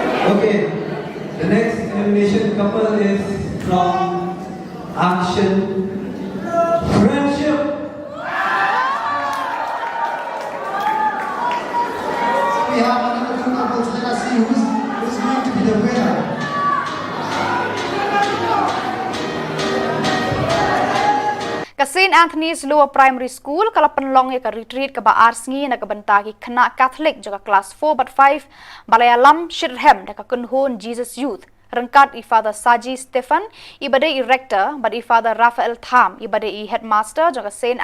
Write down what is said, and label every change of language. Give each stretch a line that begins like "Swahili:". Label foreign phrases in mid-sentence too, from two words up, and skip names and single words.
English: Okay, the next animation couple is from Action Friendship. We have another two couples. Let us see who's going to be the winner.
Khasi: Ka St. Anthony's Lower Primary School kala penlong ya ka retreat ka ba arsngi na ka bentagi kena Catholic juga kelas 4/5 Balayalam Shirham da ka kunhun Jesus Youth rengkat i Father Saji Stephen ibade i rector bad i Father Raphael Tham ibade i headmaster juga St.